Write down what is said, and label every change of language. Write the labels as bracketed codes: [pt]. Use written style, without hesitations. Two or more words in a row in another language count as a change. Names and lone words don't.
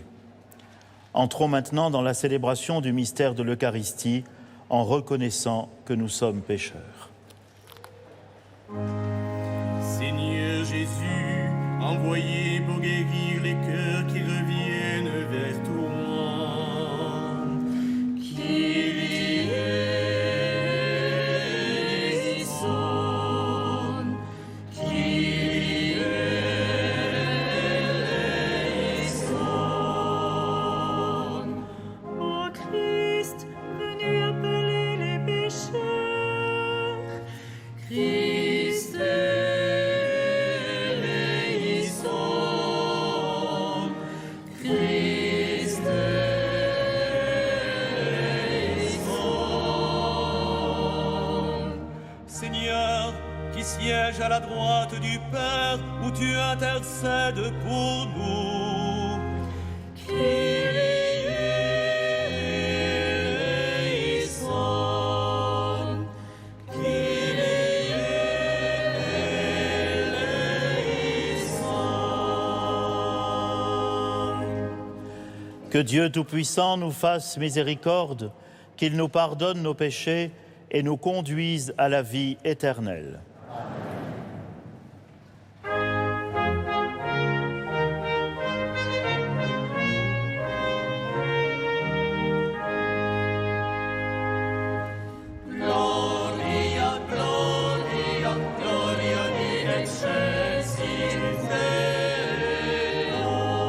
[fr] Entrons maintenant dans la célébration du mystère de l'Eucharistie en reconnaissant que nous sommes pécheurs. Seigneur Jésus, envoyé pour guérir les cœurs qui reviennent vers toi. [el] Kyrie eleison, Kyrie eleison. [fr] Ô Christ, venu appeler les pécheurs, [el] Christ eleison, Christ eleison. [fr] Seigneur, qui siège à la droite du Père, où tu intercèdes pour nous. [el] Kyrie eleison, Kyrie eleison. [fr] Que Dieu Tout-Puissant nous fasse miséricorde, qu'il nous pardonne nos péchés et nous conduise à la vie éternelle. [la] Gloria, Gloria, Gloria in excelsis Deo.